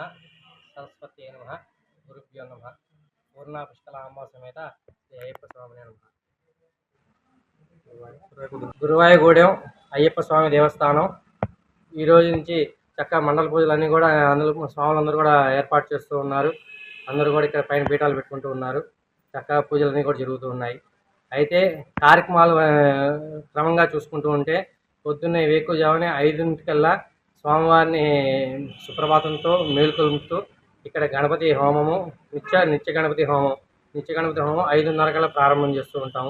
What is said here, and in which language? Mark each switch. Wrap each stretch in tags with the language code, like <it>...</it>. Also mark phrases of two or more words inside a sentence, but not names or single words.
<sa>सरस्वती नमः। गुरुभ्यो नमः। पूर्णा पुष्कलांब समेत श्री अय्यप्प स्वामी नमः।</sa> <te>గురువాయిగూడెం అయ్యప్ప స్వామి దేవస్థానం ఈ రోజు నుంచి చక్కగా మండల పూజలన్నీ కూడా అందరూ స్వాములందరూ కూడా ఏర్పాటు చేస్తూ ఉన్నారు. అందరూ కూడా ఇక్కడ పైన పీఠాలు పెట్టుకుంటూ ఉన్నారు. చక్కగా పూజలన్నీ కూడా జరుగుతూ ఉన్నాయి. అయితే కార్యక్రమాలు క్రమంగా చూసుకుంటూ ఉంటే పొద్దున్నే వేకువజామునే 5 స్వామివారిని సుప్రభాతంతో మేలుకొలుపుతూ ఇక్కడ గణపతి హోమము నిత్య గణపతి హోమం 5:30 ప్రారంభం చేస్తూ ఉంటాము.</te>